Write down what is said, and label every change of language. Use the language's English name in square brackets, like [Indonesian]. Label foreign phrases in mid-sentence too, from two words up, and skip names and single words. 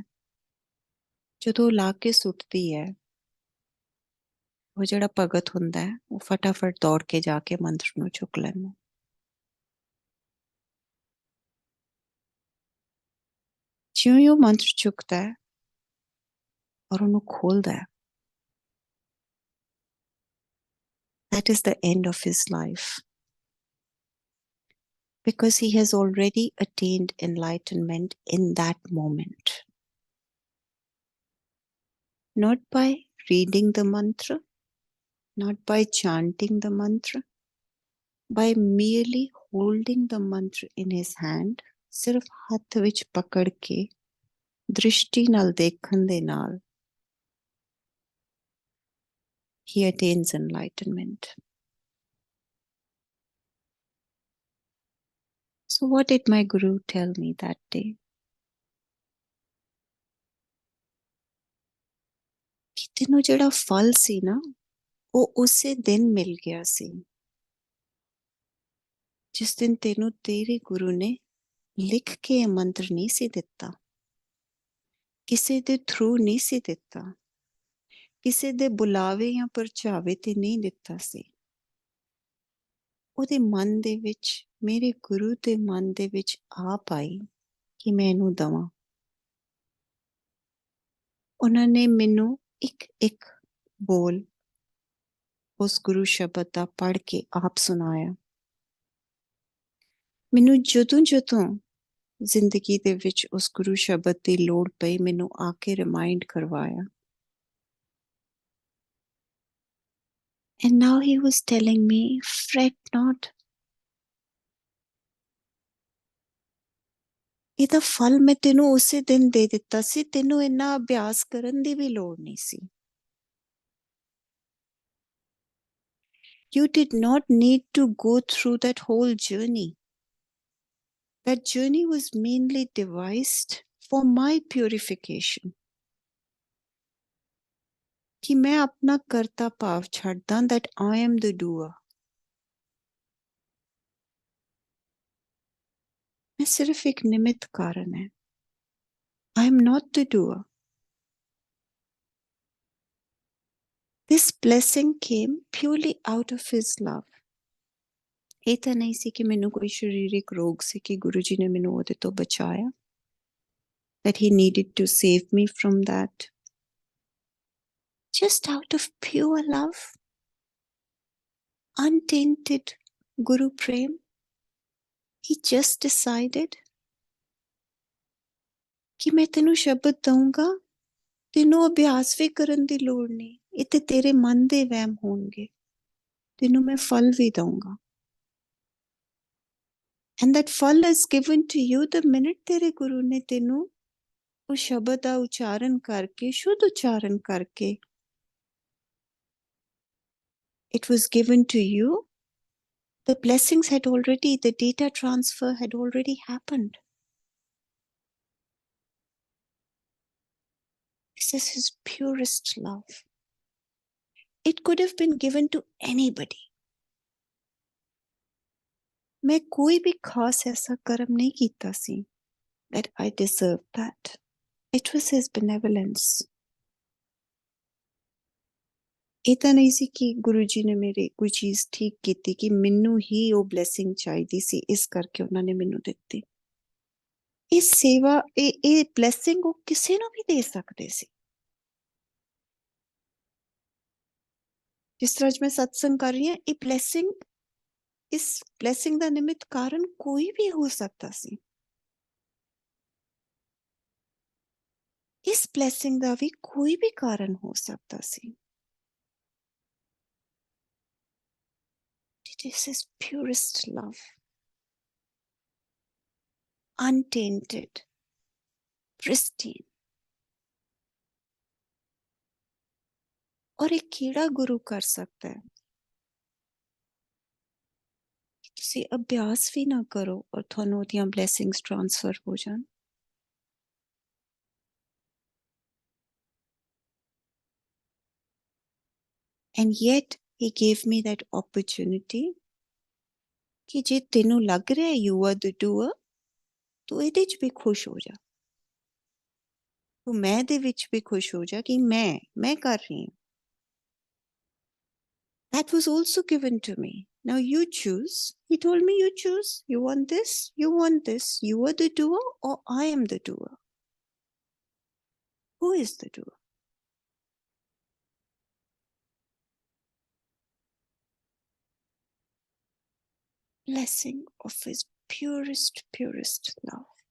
[Punjabi] ਜਦੋਂ ਲਾ ਕੇ ਸੁੱਟਦੀ ਹੈ ਉਹ ਜਿਹੜਾ ਭਗਤ ਹੁੰਦਾ ਹੈ ਉਹ ਫਟਾਫਟ ਦੌੜ ਕੇ ਜਾ ਕੇ ਮੰਤਰ ਨੂੰ ਚੁੱਕ ਲੈਂਦਾ। ਜਿਉਂ ਹੀ ਉਹ ਮੰਤਰ ਚੁੱਕਦਾ ਹੈ ਔਰ ਉਹਨੂੰ ਖੋਲਦਾ ਹੈ, [English] that is the end of his life, because he has already attained enlightenment in that moment, not by reading the mantra, not by chanting the mantra, by merely holding the mantra in his hand, [Punjabi] ਸਿਰਫ ਹੱਥ ਵਿੱਚ ਪਕੜ ਕੇ ਦ੍ਰਿਸ਼ਟੀ ਨਾਲ ਦੇਖਣ ਦੇ ਨਾਲ [English] he attains enlightenment. So what did my guru tell me that day? [Punjabi] ਕਿ ਤੈਨੂੰ ਜਿਹੜਾ ਫਲ ਸੀ ਨਾ ਉਹ ਉਸੇ ਦਿਨ ਮਿਲ ਗਿਆ ਸੀ, ਜਿਸ ਦਿਨ ਤੈਨੂੰ ਤੇਰੇ ਗੁਰੂ ਨੇ ਲਿਖ ਕੇ ਇਹ ਮੰਤਰ ਨਹੀਂ ਸੀ ਦਿੱਤਾ, ਕਿਸੇ ਦੇ ਥਰੂ ਨਹੀਂ ਸੀ ਦਿੱਤਾ, ਕਿਸੇ ਦੇ ਬੁਲਾਵੇ ਜਾਂ ਪਰਚਾਵੇ ਤੇ ਨਹੀਂ ਦਿੱਤਾ ਸੀ। ਉਹਦੇ ਮਨ ਦੇ ਵਿੱਚ, ਮੇਰੇ ਗੁਰੂ ਦੇ ਮਨ ਦੇ ਵਿੱਚ ਆਪ ਆਈ ਕਿ ਮੈਂ ਇਹਨੂੰ ਦਵਾਂ। ਉਹਨਾਂ ਨੇ ਮੈਨੂੰ ਇੱਕ ਇੱਕ ਬੋਲ ਉਸ ਗੁਰੂ ਸ਼ਬਦ ਦਾ ਪੜ੍ਹ ਕੇ ਆਪ ਸੁਣਾਇਆ। ਮੈਨੂੰ ਜਦੋਂ ਜਦੋਂ ਜ਼ਿੰਦਗੀ ਦੇ ਵਿੱਚ ਉਸ ਗੁਰੂ ਸ਼ਬਦ ਦੀ ਲੋੜ ਪਈ, ਮੈਨੂੰ ਆ ਕੇ ਰਿਮਾਈਂਡ ਕਰਵਾਇਆ। [English] And now he was telling me, fret not. [Punjabi] ਇਹਦਾ ਫਲ ਮੈਂ ਤੈਨੂੰ ਉਸੇ ਦਿਨ ਦੇ ਦਿੱਤਾ ਸੀ, ਤੈਨੂੰ ਇੰਨਾ ਅਭਿਆਸ ਕਰਨ ਦੀ ਵੀ ਲੋੜ ਨਹੀਂ ਸੀ। [English] You did not need to go through that whole journey. That journey was mainly devised for my purification. [Punjabi] ਕਿ ਮੈਂ ਆਪਣਾ ਕਰਤਾ ਭਾਵ ਛੱਡਾਂ, [English] that I am the doer. [Hindi] मैं सिर्फ एक निमित्त कारण है। [English] I am not the doer. This blessing came purely out of his love. [Punjabi] ਇਹ ਤਾਂ ਨਹੀਂ ਸੀ ਕਿ ਮੈਨੂੰ ਕੋਈ ਸਰੀਰਕ ਰੋਗ ਸੀ ਕਿ ਗੁਰੂ ਜੀ ਨੇ ਮੈਨੂੰ ਉਹਦੇ ਤੋਂ ਬਚਾਇਆ, [English] that he needed to save me from that. Just out of pure love, untainted Guru Prem, he just decided [Punjabi] ਕਿ ਮੈਂ ਤੈਨੂੰ ਸ਼ਬਦ ਦਊਂਗਾ, ਤੈਨੂੰ ਅਭਿਆਸ ਵੀ ਕਰਨ ਦੀ ਲੋੜ ਨਹੀਂ, ਇਹ ਤੇ ਤੇਰੇ ਮਨ ਦੇ ਵਹਿਮ ਹੋਣਗੇ, ਤੈਨੂੰ ਮੈਂ ਫਲ ਵੀ ਦਊਂਗਾ। [English] And that fal is given to you the minute [Punjabi] ਤੇਰੇ ਗੁਰੂ ਨੇ ਤੈਨੂੰ ਉਹ ਸ਼ਬਦ ਦਾ ਉਚਾਰਨ ਕਰਕੇ, ਸ਼ੁੱਧ ਉਚਾਰਨ ਕਰਕੇ, [English] it was given to you. The blessings had already, the data transfer had already happened. This is his purest love. It could have been given to anybody. [Punjabi] ਮੈਂ ਕੋਈ ਵੀ ਖ਼ਾਸ ਐਸਾ ਕਰਮ ਨਹੀਂ ਕੀਤਾ ਸੀ [English] that I deserved that. It was his benevolence. [Punjabi] ਇਹ ਤਾਂ ਨਹੀਂ ਸੀ ਕਿ ਗੁਰੂ ਜੀ ਨੇ ਮੇਰੇ ਕੋਈ ਚੀਜ਼ ਠੀਕ ਕੀਤੀ ਕਿ ਮੈਨੂੰ ਹੀ ਉਹ ਬਲੈਸਿੰਗ ਚਾਹੀਦੀ ਸੀ, ਇਸ ਕਰਕੇ ਉਹਨਾਂ ਨੇ ਮੈਨੂੰ ਦਿੱਤੀ। ਇਹ ਸੇਵਾ, ਇਹ ਬਲੈਸਿੰਗ ਉਹ ਕਿਸੇ ਨੂੰ ਵੀ ਦੇ ਸਕਦੇ ਸੀ। ਜਿਸ ਤਰ੍ਹਾਂ ਅੱਜ ਮੈਂ ਸਤਸੰਗ ਕਰ ਰਹੀ ਹਾਂ, ਇਹ ਬਲੈਸਿੰਗ, ਇਸ ਬਲੈਸਿੰਗ ਦਾ ਨਿਮਿਤ ਕਾਰਨ ਕੋਈ ਵੀ ਹੋ ਸਕਦਾ ਸੀ। ਇਸ ਬਲੈਸਿੰਗ ਦਾ ਵੀ ਕੋਈ ਵੀ ਕਾਰਨ ਹੋ ਸਕਦਾ ਸੀ। [English] This is purest love, untainted, pristine. [Hindi] और एक [Punjabi] ਕਿਹੜਾ ਗੁਰੂ ਕਰ ਸਕਦਾ ਹੈ ਕਿ ਤੁਸੀਂ ਅਭਿਆਸ ਵੀ ਨਾ ਕਰੋ ਔਰ ਤੁਹਾਨੂੰ ਉਹਦੀਆਂ [English] blessings transfer [Punjabi] ਹੋ ਜਾਣ। [English] And yet he gave me that opportunity [Punjabi] ਕਿ ਜੇ ਤੈਨੂੰ ਲੱਗ ਰਿਹਾ [English] you are the doer, [Punjabi] ਤੂੰ ਇਹਦੇ 'ਚ ਵੀ ਖੁਸ਼ ਹੋ ਜਾ, ਤੂੰ ਮੈਂ ਦੇ ਵਿੱਚ ਵੀ ਖੁਸ਼ ਹੋ ਜਾ ਕਿ ਮੈਂ ਕਰ ਰਹੀ ਹਾਂ। [English] That was also given to me. Now you choose. He told me, you choose. You want this, you want this. You are the doer or I am the doer. Who is the doer? Blessing of his purest, purest love.